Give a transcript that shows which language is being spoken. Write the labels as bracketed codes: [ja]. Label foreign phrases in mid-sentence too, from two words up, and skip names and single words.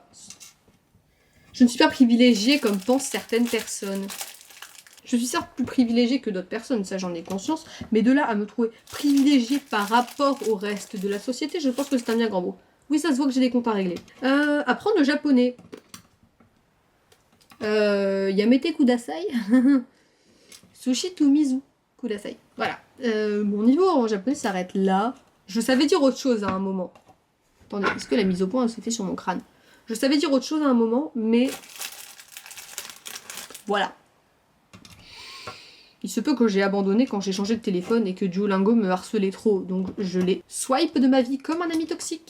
[fr] Je ne suis pas privilégiée comme pensent certaines personnes. Je suis certes plus privilégiée que d'autres personnes, ça j'en ai conscience. Mais de là à me trouver privilégiée par rapport au reste de la société, je pense que c'est un bien grand mot. Oui, ça se voit que j'ai des comptes à régler. Apprendre le japonais. [ja] やめてください. 寿司と水ください. [fr] Voilà. Mon niveau en japonais s'arrête là. Je savais dire autre chose à un moment. Attendez, est-ce que la mise au point s'est fait sur mon crâne? Je savais dire autre chose à un moment, mais... Voilà. Il se peut que j'ai abandonné quand j'ai changé de téléphone et que Duolingo me harcelait trop, donc je l'ai swipe de ma vie comme un ami toxique.